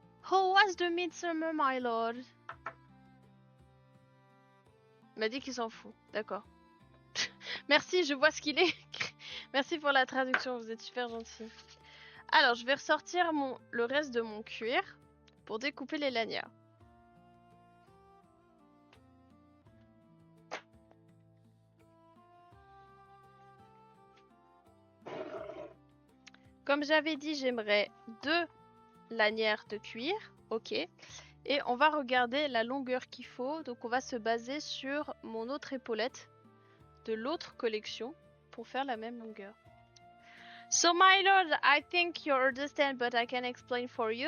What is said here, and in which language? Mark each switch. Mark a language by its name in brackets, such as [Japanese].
[English] How was the midsummer, my lord? [French] Il m'a dit qu'il s'en fout. D'accord. Merci, je vois ce qu'il est. Merci pour la traduction, vous êtes super gentil. Alors, je vais ressortir le reste de mon cuir pour découper les lanières. Comme j'avais dit, j'aimerais 2 lanières de cuir. Ok. Et on va regarder la longueur qu'il faut. Donc, on va se baser sur mon autre épaulette de l'autre collection pour faire la même longueur. [English] So my lord, I think you understand, but I can explain for you.